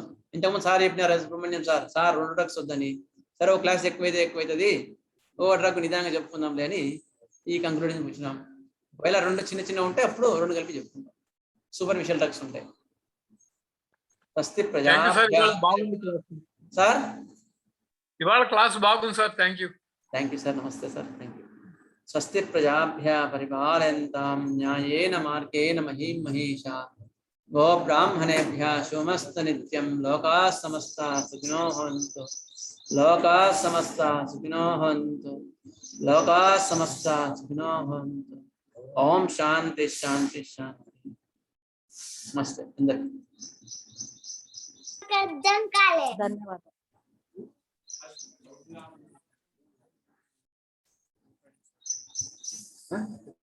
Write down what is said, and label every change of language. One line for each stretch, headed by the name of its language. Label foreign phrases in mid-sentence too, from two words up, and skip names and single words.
Telugu: ఇంతకుముందు సార్ చెప్పినారు, సుబ్రహ్మణ్యం సార్ 2 డ్రగ్స్ వద్దని. సరే, ఒక క్లాస్ ఎక్కువైతుంది, ఓ డ్రగ్ నిదానంగా చెప్పుకుందాంలే అని ఈ కంక్లూజన్ వచ్చినాం. ఒకవేళ 2 చిన్న ఉంటే అప్పుడు 2 కలిపి చెప్పుకుంటాం.
English: superficial drugs
Telugu: ఉంటాయి.
Sanskrit: స్వస్తి ప్రజా
Telugu: సార్, ఇవాళ క్లాస్ బాగుంది సార్.
English: thank you
Telugu: సార్. నమస్తే సార్,
English: thank you.
Sanskrit: స్వస్తి ప్రజాభ్య పరిపాలయంతాం న్యాయేన మార్గేణ మహీం మహీషా. గో బ్రాహ్మణేభ్య శుభమస్తు నిత్యం. లోకాః సమస్తాః సుఖినో భవంతు. లోకాః సమస్తాః సుఖినో భవంతు. లోకాః సమస్తాః సుఖినో భవంతు. ఓం శాంతి శాంతి శాంతి.
Telugu: నమస్తే అందరికీ. ధన్యవాదాలు.